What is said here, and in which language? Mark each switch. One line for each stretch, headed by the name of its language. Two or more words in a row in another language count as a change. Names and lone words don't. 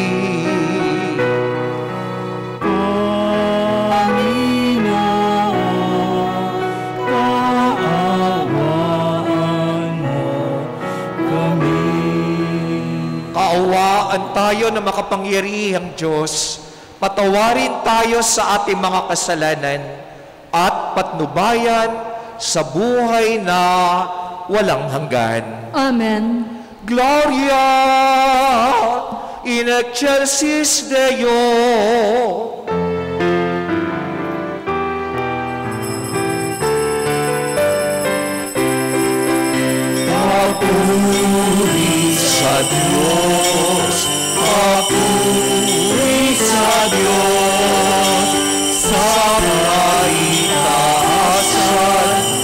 Filipino: Panginoon, kaawaan mo kami. Kaawaan tayo na makapangyarihang Diyos, patawarin tayo sa ating mga kasalanan at patnubayan sa buhay na walang hanggan. Amen.
Latin: Gloria in excelsis Deo.
Filipino: Papuri sa Diyos, papuri sa Diyos, sa kaitaasan,